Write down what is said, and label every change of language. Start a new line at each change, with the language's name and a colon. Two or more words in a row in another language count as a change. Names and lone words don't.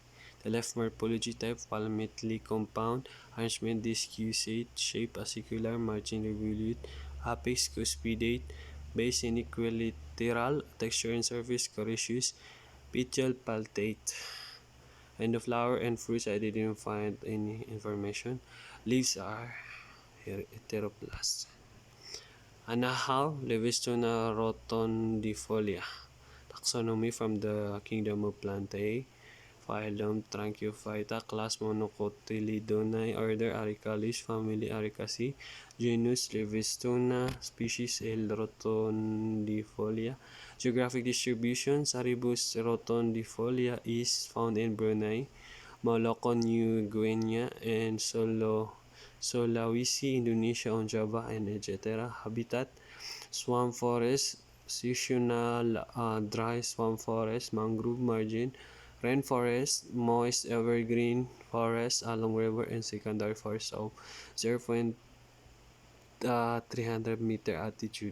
English: The left morphology type: palmately compound, arrangement discusate, shape acicular, margin revolute, apex cuspidate, base inequilateral, texture and surface coriaceous, petiole paltate. And the flower and fruits, I didn't find any information. Leaves are heteroplast. Anahaw, Levistuna rotundifolia. Taxonomy from the kingdom of Plantae. Phylum Tranquiphyta, class Monocotyledonae, order Arecales, family Arecaceae, genus Levistuna, species L. rotundifolia. Geographic distribution: Saribus rotundifolia is found in Brunei, Molucca, New Guinea, and Sulawesi, Indonesia on Java, and etc. Habitat: swamp forest, seasonal dry swamp forest, mangrove margin, rainforest, moist evergreen forest along river, and secondary forest of 0.300 meter altitude.